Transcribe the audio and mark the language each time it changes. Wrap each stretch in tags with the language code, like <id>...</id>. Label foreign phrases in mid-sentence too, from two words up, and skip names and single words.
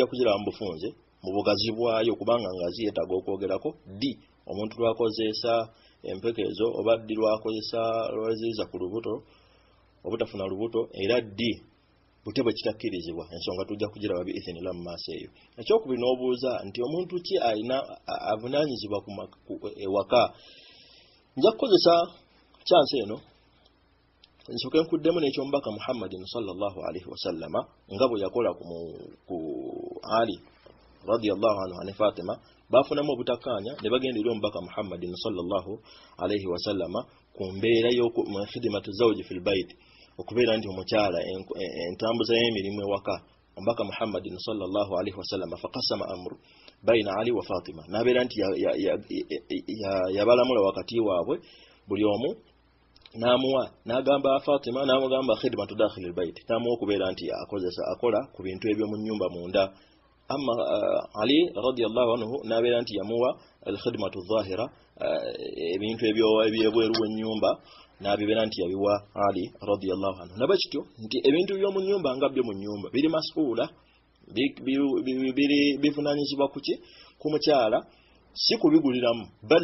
<lg>kuzira mu bufunze mu bugazi bwayo kubanga ngazi yeetaaga okwogerako di omuntu lwakozesa empekezo oba ddi lwakozesa lwaziiza ku lubuto obutafuna lubuto era ddi butebwe kitakkirizibwa ensonga tujja kugiraba biithinillah mu maaso eyo ekyokubiri n'obuuza nti omuntu ki alina avunaanyizibwa ku ewaka nja kukozesa chansi eno nsooke nkuddemu n'ekyomubaka Muhammadin</lg> <ar>صلى الله عليه وسلم</ar> <lg>nga bwe yakola ku Ali</lg> <ar>رضي الله عنه</ar> <lg>ne Fatima bafunamu obutakkaanya ne bagenda eri omubaka Muhammadin sallallahu alaihi wasallama ku mbeera y'</lg> <ar>خدمة الزوج في البيت</ar> <lg>okubeera nti omukyala entambuza y'emirimu ewaka omubaka Muhammadin</lg> <ar>صلى الله عليه وسلم فقسم الأمر بين علي وفاطمة</ar> <lg>nabeera nti yabalamula wakati waabwe buli omu namuwa nagamba Fatima namugamba</lg> <ar>خدمة داخل البيت</ar> <lg>namuwa okubeera nti akola ku bintu ebyo mu nnyumba munda amma Ali</lg> <ar>رضي الله عنه</ar> <lg>nabeera nti yamuwa</lg> <ar>الخدمة الظاهرة</ar> <lg>ebintu ebyebweru w'ennyumba nabibeera nti yabiwa Ali</lg> <ar>رضي الله عنه</ar> <lg>nabakityo nti ebintu by'omu nnyumba nga byo mu nnyumba biri masuula bivunaanyizibwa kuki ku mukyala si kubiguliramu bali</lg>